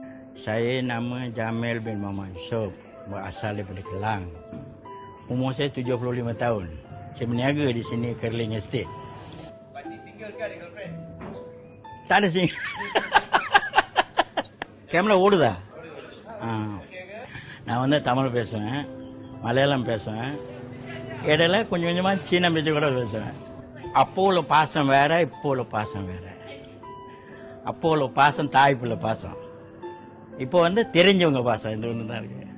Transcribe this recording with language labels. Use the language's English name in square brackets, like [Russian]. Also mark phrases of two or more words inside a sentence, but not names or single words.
[Malay] Saya nama Jamil bin Muhammad Yusof, berasal daripada Kelang. Umur saya 75 tahun. Saya berniaga di sini Kerling Estate. Masih single ke ada girlfriend? Tak ada single. [Tamil] கேமரா ஓடுதா? நான் வந்து தமிழ் பேசுவேன், மலையாளம் பேசுவேன், இடையில கொஞ்சம் கொஞ்சமாக சீன பேச்சு கூட பேசுவேன். அப்போ உள்ள பாசம் வேற, இப்போ உள்ள பாசம் வேற. அப்போ உள்ள பாசம் தாய் பிள்ளை பாசம், இப்போ வந்து தெரிஞ்சவங்க பாசம், இந்த ஒன்று தான் இருக்கு.